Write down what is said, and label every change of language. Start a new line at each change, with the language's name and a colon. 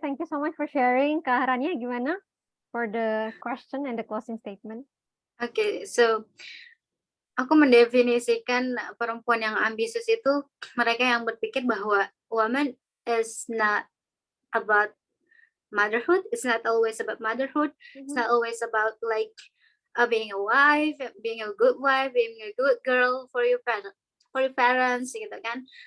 English: Thank you so much for sharing. Kak Rania gimana for the question and the closing statement?
Indonesian: Oke, so aku mendefinisikan perempuan yang ambisius itu mereka yang berpikir bahwa
English: woman is not about motherhood. It's not always about motherhood. It's not always about like being a wife, being a good wife, being a good girl for your parents
Indonesian: gitu kan.